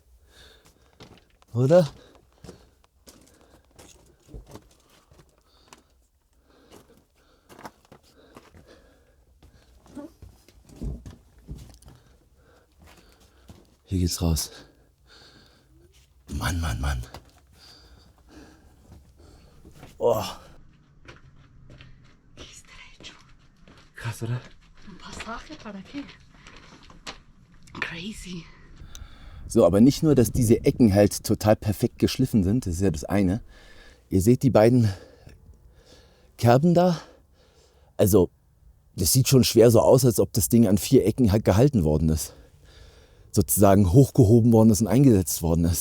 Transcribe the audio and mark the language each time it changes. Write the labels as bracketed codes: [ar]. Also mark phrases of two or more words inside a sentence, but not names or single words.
[de] Oder? Hier geht's raus. Mann. Oh. Krass, oder? [es] Un pasaje para qué? [en] Crazy. [de] So, aber nicht nur, dass diese Ecken halt total perfekt geschliffen sind, das ist ja das eine. Ihr seht die beiden Kerben da. Also, das sieht schon schwer so aus, als ob das Ding an 4 Ecken halt gehalten worden ist. Sozusagen hochgehoben worden ist und eingesetzt worden ist.